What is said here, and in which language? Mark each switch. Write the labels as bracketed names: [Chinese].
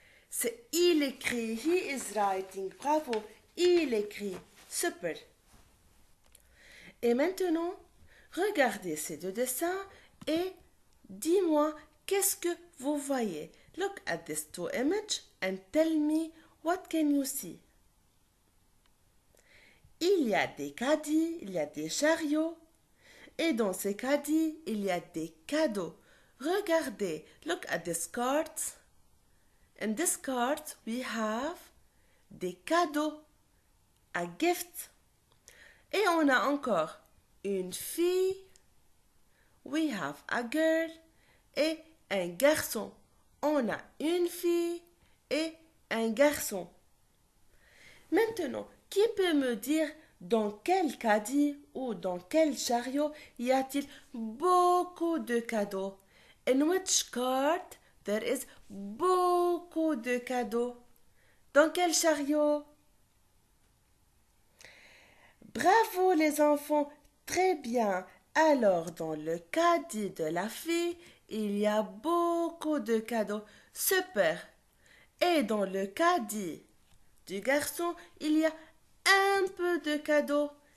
[French] C'est il écrit. [English] He is writing. [French] Bravo. Il écrit. Super. Et maintenant, regardez ces deux dessins et dis-moi qu'est-ce que vous voyez. [English] Look at these two images and tell me what can you see. [French] Il y a des caddies, il y a des chariots. Et dans ces caddies, il y a des cadeaux. Regardez, [English] look at these cards. In this card, we have [French] des cadeaux, [English] a gift. [French] Et on a encore une fille, [English] we have a girl, [French] et un garçon. On a une fille et un garçon. Maintenant, qui peut me dire dans quel caddie ou dans quel chariot y a-t-il beaucoup de cadeaux? [English] In which card there is [French] beaucoup de cadeaux? Dans quel chariot? Bravo les enfants, très bien. Alors dans le caddie de la fille, il y a beaucoup de cadeaux. Super. Et dans le caddie du garçon, il y a un peu de cadeaux.